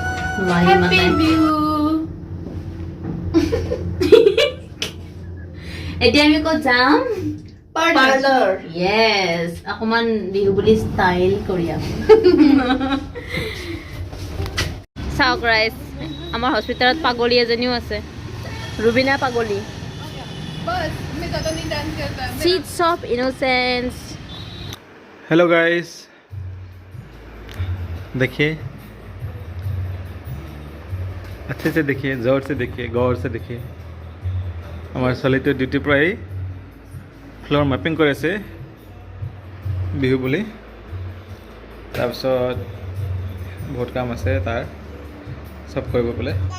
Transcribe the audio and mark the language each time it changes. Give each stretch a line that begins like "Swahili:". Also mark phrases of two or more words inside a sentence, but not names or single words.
Assamese: এতিয়া আমি ক'ত যাম পাৰ্লাৰ য়েছ অকণমান বিহু বুলি ষ্টাইল কৰি আহোঁ চাওক ৰাইজ আমাৰ হস্পিটেলত পাগলী এজনীও আছে
Hindi: रुबीना पागोली बस मैं ज़्यादा नहीं डांस करता
Assamese: सीड्स ऑफ इनोसेंस
Hindi: हेलो गाइस देखिए अच्छे से देखिए जोर से देखिए गौर से देखिए हमारे
Assamese: ছোৱালীটো ডিউটিৰ পৰা আহি ফ্লোৰ মেপিং কৰি আছে বিহু বুলি তাৰপিছত বহুত কাম আছে তাৰ চব কৰিব বোলে